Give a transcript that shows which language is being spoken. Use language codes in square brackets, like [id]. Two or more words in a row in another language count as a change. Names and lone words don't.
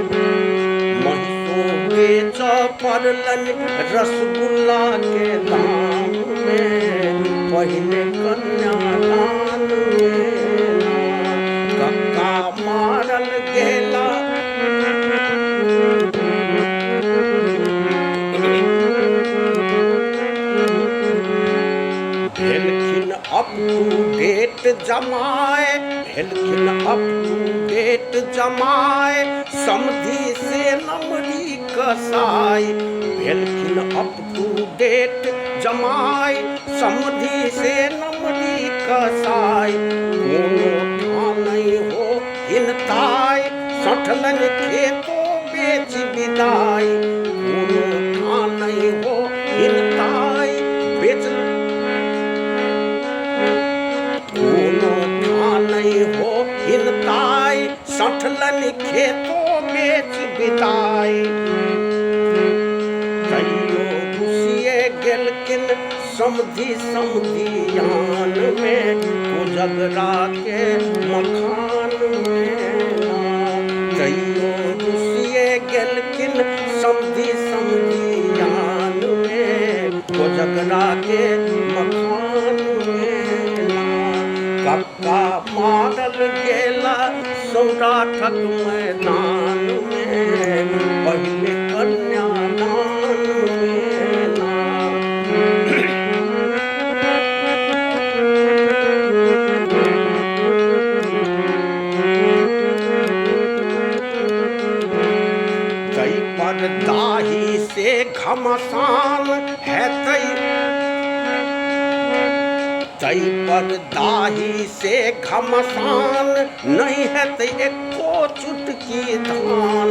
[mai] मनसो बेच पड़लन रसगुल्ला के दाम में, पहले कन्यादान में। कक्का मारल गेला भेलखिन [en] up to date [mai] जमाए, भेलखिन [en] up to date [mai] जमाए। समधी से नमरी कसाई, भेलखिन [en] up to date [mai] जमाए। समधी से नमरी कसाई, कोनो ठान हो हिनताई। सठलन खेतो बेच विदाई, कोनो ठान हो हिनताई। बेच कोनो ठान हो हिनताई, सठलन खेतो बेच बिदाई। कहियो घुसिए गेलखिन समधी समधियान में, कोजगरा के मखान में। कहियो घुसिए गेलखिन समधी समधियान में, कोजगरा के मखान में। कक्का मारल गेला सौराठक मैदान में, पहिले कन्यादान में ना। तई पर दाही से घमसान है, तई पर दाही से घमसान नहीं है तो एको चुटकी धान।